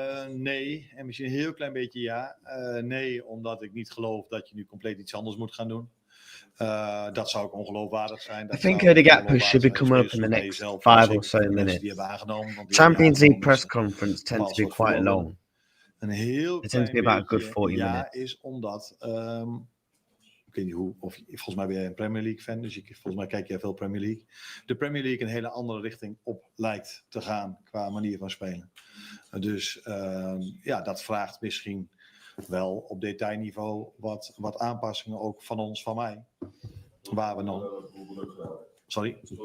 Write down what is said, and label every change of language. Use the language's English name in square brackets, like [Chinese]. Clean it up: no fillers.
[Dutch] Nee, en misschien een heel klein beetje ja. Nee, omdat ik niet geloof dat je nu compleet iets anders moet gaan doen. Dat zou ook ongeloofwaardig zijn. [English] I think the gap push should be coming up in the next 5 or so minutes. Champions League press conference tends to be quite long. It tends to be about a good 40 minutes. [Dutch] Is omdat, ik weet niet hoe, of volgens mij ben jij een Premier League fan, dus volgens mij kijk jij veel Premier League. De Premier League een hele andere richting op lijkt te gaan qua manier van spelen. Dus dat vraagt misschien wel op detailniveau wat aanpassingen ook van ons, van mij. Waar we nog... Sorry?